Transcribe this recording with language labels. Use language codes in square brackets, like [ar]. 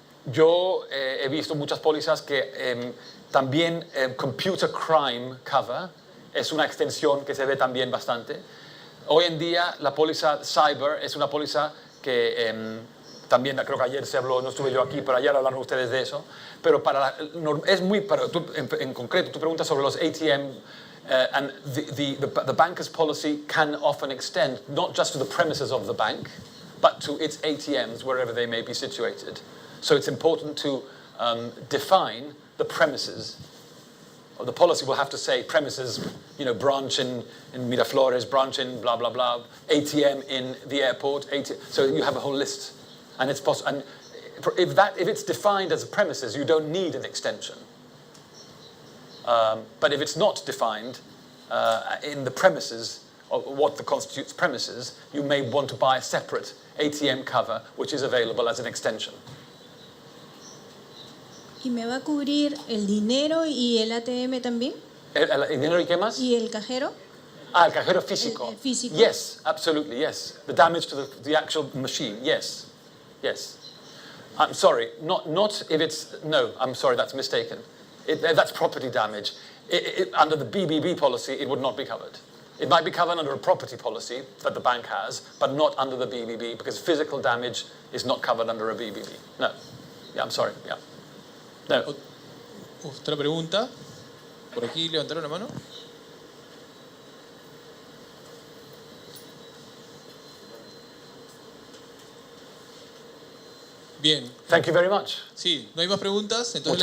[es] Yo he visto muchas pólizas que también computer crime cover es una extensión que se ve también bastante. Hoy en día la póliza cyber es una póliza que también creo que ayer se habló, no estuve yo aquí, pero ayer hablaron ustedes de eso. Pero es muy, en concreto, tú preguntas sobre los ATM. [en] And the banker's policy can often extend not just to the premises of the bank, but to its ATMs wherever they may be situated. So it's important to define the premises. Or the policy will have to say premises, branch in Miraflores, branch in blah, blah, blah, ATM in the airport. So you have a whole list. And it's possible. And if it's defined as a premises, you don't need an extension. But if it's not defined in the premises, or what constitutes premises, you may want to buy a separate ATM cover, which is available as an extension. [es] ¿Y me va a cubrir el dinero y el ATM también? ¿El dinero y qué más? ¿Y el cajero? El cajero físico. El físico. [en] Yes, absolutely, yes. The damage to the actual machine, yes. Yes. I'm sorry, not if it's, no, I'm sorry, that's mistaken. That's property damage. Under the BBB policy, it would not be covered. It might be covered under a property policy that the bank has, but not under the BBB, because physical damage is not covered under a BBB. No. Yeah, I'm sorry. Yeah. No. [es] Otra pregunta. Por aquí levantaron la mano. Bien. [en] Thank you very much. [es] Sí, no hay más preguntas, entonces